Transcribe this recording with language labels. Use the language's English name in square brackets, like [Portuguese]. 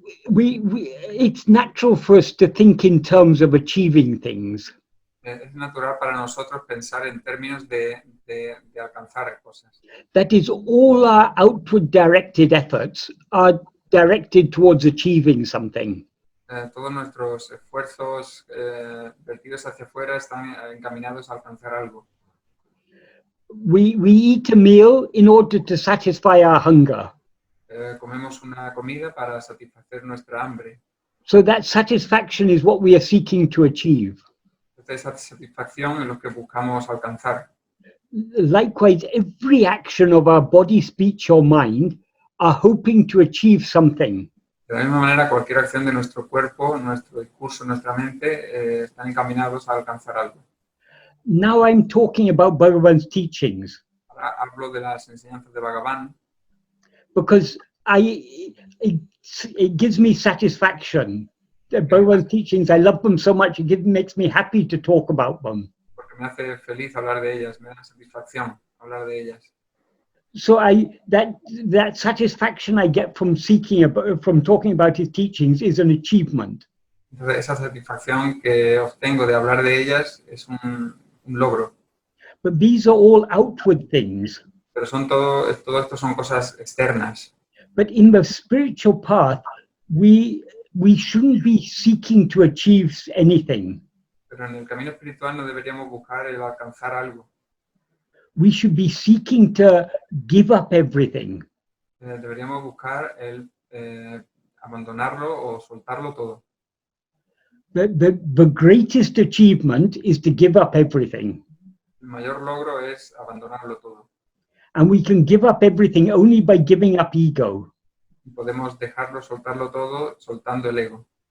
[English] It's natural for us to think in terms of achieving things. [Spanish] Es natural para nosotros pensar en términos de alcanzar cosas. [English] That is, all our outward directed efforts are directed towards achieving something. [Spanish] Todos nuestros esfuerzos vertidos hacia afuera están encaminados a alcanzar algo. [English] We eat a meal in order to satisfy our hunger. [Spanish] Comemos una comida para satisfacer nuestra hambre. [English] So that satisfaction is what we are seeking to achieve. [Spanish] Esa satisfacción es lo que buscamos alcanzar. [English] Likewise, every action of our body, speech, or mind are hoping to achieve something. [Spanish] De la misma manera, cualquier acción de nuestro cuerpo, nuestro discurso, nuestra mente están encaminados a alcanzar algo. [English] Now I'm talking about Bhagavan's teachings. [Spanish] Ahora hablo de las enseñanzas de Bhagavan. [English] Because it gives me satisfaction. Bhagavan's teachings, I love them so much, it makes me happy to talk about them. [Spanish] Porque me hace feliz hablar de ellas, me da satisfacción hablar de ellas. [English] So that satisfaction I get from talking about his teachings is an achievement. [Spanish] Entonces, esa satisfacción que obtengo de hablar de ellas es un logro. [English] But these are all outward things. [Spanish] Pero todo esto son cosas externas. [English] But in the spiritual path, we shouldn't be seeking to achieve anything. [Spanish] Pero en el camino espiritual no deberíamos buscar el alcanzar algo. [English] We should be seeking to give up everything. [Spanish] Deberíamos buscar el abandonarlo o soltarlo todo. [English] The greatest achievement is to give up everything. [Spanish] El mayor logro es abandonarlo todo. [English] And we can give up everything only by giving up ego. [Spanish] Y podemos dejarlo, soltarlo todo, soltando el ego.